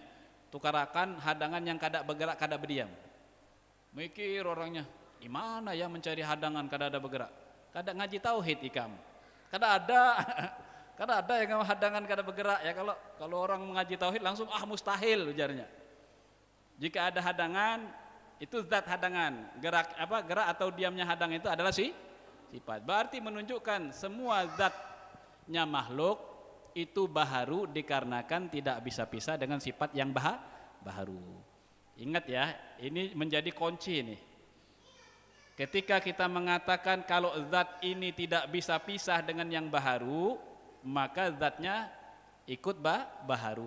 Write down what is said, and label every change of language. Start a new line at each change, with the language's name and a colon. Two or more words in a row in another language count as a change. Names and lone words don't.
Banjar: Tukarakan hadangan yang kada bergerak, kada berdiam. Mikir orangnya, gimana ya mencari hadangan kada ada bergerak? Kada ngaji tauhid ikam. Kada ada. Kada ada yang hadangan kada bergerak ya. Kalau orang mengaji tauhid langsung mustahil ujarnya.
Indonesian: Jika ada hadangan, itu zat hadangan. Gerak atau diamnya hadang itu adalah sifat. Berarti menunjukkan semua zatnya makhluk itu baharu dikarenakan tidak bisa pisah dengan sifat yang baharu. Ingat ya, ini menjadi kunci nih. Ketika kita mengatakan kalau zat ini tidak bisa pisah dengan yang baharu, maka zatnya ikut baharu.